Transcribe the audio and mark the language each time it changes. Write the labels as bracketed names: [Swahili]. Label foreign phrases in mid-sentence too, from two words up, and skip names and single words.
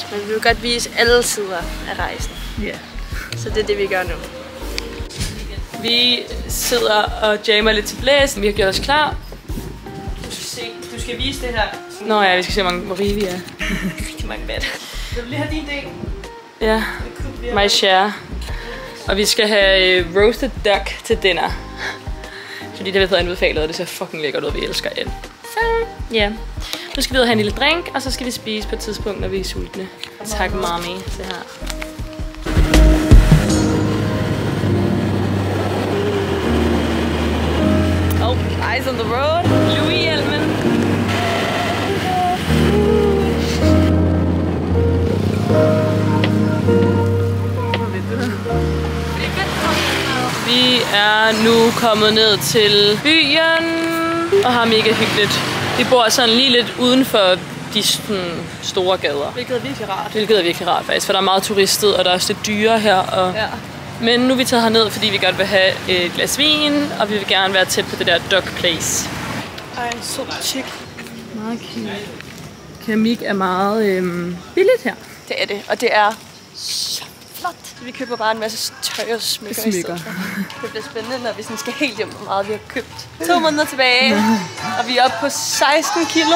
[Danish] Men vi vil godt vise alle sider af rejsen. Ja. Så det er det, vi gør nu. Vi sidder og jammer lidt til blæsen. Vi har gjort os klar. Du skal vise det her. Nå ja, vi skal se, hvor rige vi er. Rigtig mange bad. Vil du lige have din del? Ja, [English] my share. [Danish] Og vi skal have [English] roasted duck [Danish] til dinner. Fordi det har vi fået anbefalet, og det ser fucking lækkert ud, vi elsker det. Så ja, nu skal vi ud og have en lille drink, og så skal vi spise på et tidspunkt, når vi er sultne. Tak, mommy. Se her. [English] Oh, eyes on the road. [Danish] Louis-hjelmen. Vi er nu kommet ned til byen og har mega hyggeligt. Vi bor sådan lige lidt uden for de store gader. Hvilket er virkelig rart. Hvilket er virkelig rart faktisk, for der er meget turistet, og der er også lidt dyre her. Og ja. Men nu er vi taget herned, fordi vi godt vil have et glas vin, og vi vil gerne være tæt på det der [English] duck place. [Danish] Ej, så chic. Meget cute. Keramik er meget billigt her. Det er det, og det er så flot. Vi køber bare en masse tøj og smykker i stedet for. Det bliver spændende, når vi sådan skal helt hjem, hvor meget vi har købt. 2 måneder tilbage, og vi er oppe på 16 kilo.